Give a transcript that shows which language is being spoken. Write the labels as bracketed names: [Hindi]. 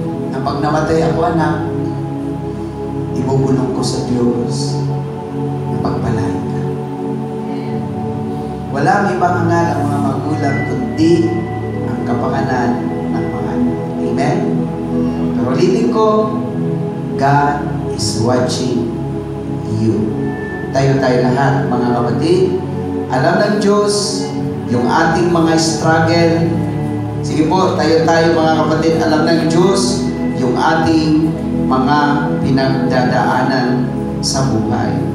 [Filipino] Na pag namatay ako anak, ibubulong ko sa Diyos na pagpalain ka. Walang ibang hangal ang mga magulang kundi ang kapangalan ng mga anak. Amen? Pero ulitin ko, [English] God is watching you. [Filipino] Tayo lahat, mga kapatid, alam ng Diyos yung ating mga struggle. Sige po, tayo mga kapatid, alam ng Diyos yung ating mga pinagdadaanan sa buhay.